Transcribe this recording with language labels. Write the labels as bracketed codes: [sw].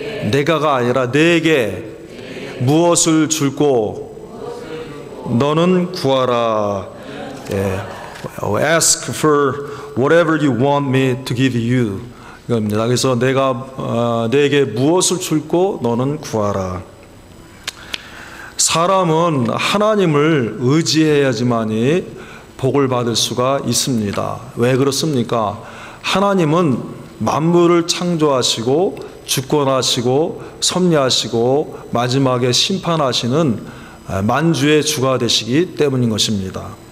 [ko] 내가가 아니라 내게 무엇을 줄고 너는 구하라. [en] Ask for whatever you want me to give you. [ko] 이겁니다. 그래서 내게 무엇을 줄고 너는 구하라. 사람은 하나님을 의지해야지만이 복을 받을 수가 있습니다. 왜 그렇습니까? 하나님은 만물을 창조하시고 주권하시고 섭리하시고 마지막에 심판하시는 만주의 주가 되시기 때문인 것입니다.